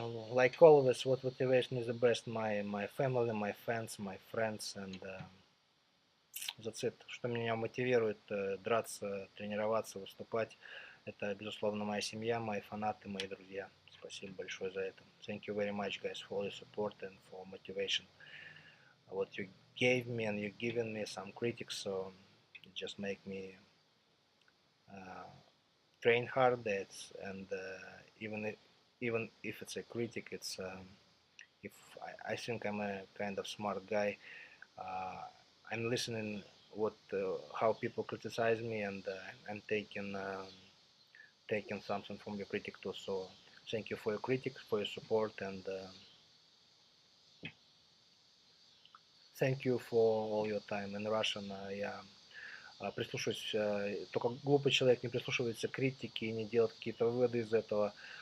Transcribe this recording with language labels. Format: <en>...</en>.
<en>Like always, what motivation is the best? My family, my fans, my friends, and that's it.</en> <ru>Что меня мотивирует драться, тренироваться, выступать, это, безусловно, моя семья, мои фанаты, мои друзья. Спасибо большое за это.</ru> <en>Thank you very much, guys, for your support and for motivation. What you gave me and you're giving me some critics, so it just make me train hard. And even if it's a critic, it's if I think I'm a kind of smart guy. I'm listening what how people criticize me, and I'm taking something from your critic too. So thank you for your critics, for your support, and thank you for all your time. In Russian,</en> <ru>я прислушиваюсь, только глупый человек не прислушивается к критике и не делает какие-то выводы из этого.</ru>